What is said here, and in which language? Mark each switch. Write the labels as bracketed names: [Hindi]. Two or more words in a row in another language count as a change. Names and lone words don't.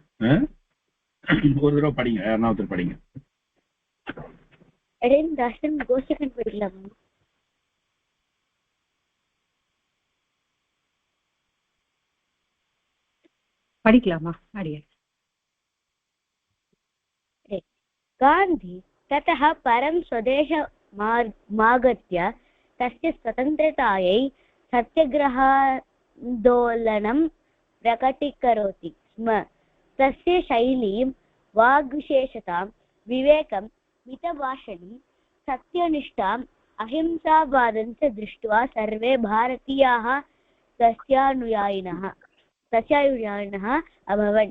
[Tamil] ஒரு தடவை படிங்க, யாருன்னா ஒருத்தர் படிங்க. படிக்கலாமா? அடியே [Sanskrit] गान्धी ततः परं स्वदेशमागत्य तस्य स्वतन्त्रतायै सत्याग्रहान्दोलनं प्रकटीकरोति स्म. तस्य शैलीं, वाग्विशेषतां, विवेकं, मितभाषणं, सत्यनिष्ठाम्, अहिंसावादं च दृष्ट्वा सर्वे भारतीयाः तस्यानुयायिनः अभवन्.